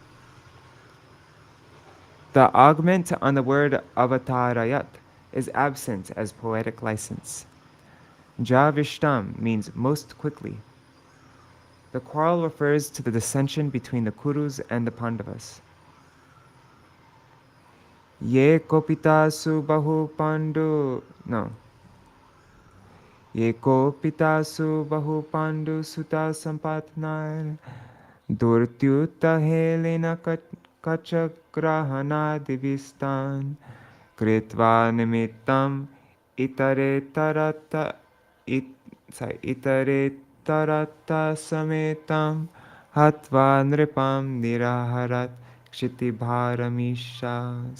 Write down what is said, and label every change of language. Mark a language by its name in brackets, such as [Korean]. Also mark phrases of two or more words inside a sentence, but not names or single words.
[English] The augment on the word avatarayat is absent as poetic license. Javishtam means most quickly. The quarrel refers to the dissension between the Kurus and the Pandavas. [Sanskrit] ये कोपितासु बहु पाण्डु, no. ये कोपितासु बहु पाण्डु सुत सम्पत्नार् दुर्त्युत हेलेन कचग्रहण दिविस्तान् कृत्वा निमित्तम् इतरे तरत समेतम् हत्वा नृपम् निरहरत् क्षितिभारमीश.